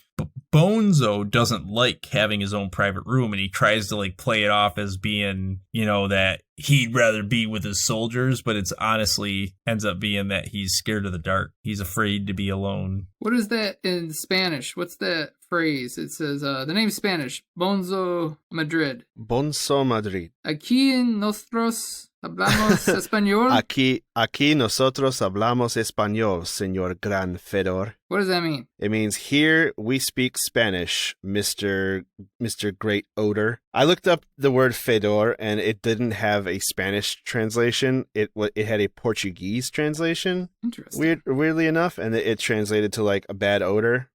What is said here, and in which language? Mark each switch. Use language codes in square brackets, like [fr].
[en] But Bonzo doesn't like having his own private room, and he tries to like play it off as being, that he'd rather be with his soldiers, but it's honestly ends up being that he's scared of the dark. He's afraid to be alone. What is that in Spanish? What's that phrase? It says, the name is Spanish, Bonzo Madrid. Bonzo Madrid. [es] Aquí en nosotros hablamos español. Aquí nosotros hablamos español, señor Gran Fedor. [en] What does that mean? It means here we speak Spanish, Mr. Great Odor. I looked up the word Fedor and it didn't have a Spanish translation. It had a Portuguese translation. Interesting. Weirdly enough, and it translated to like a bad odor.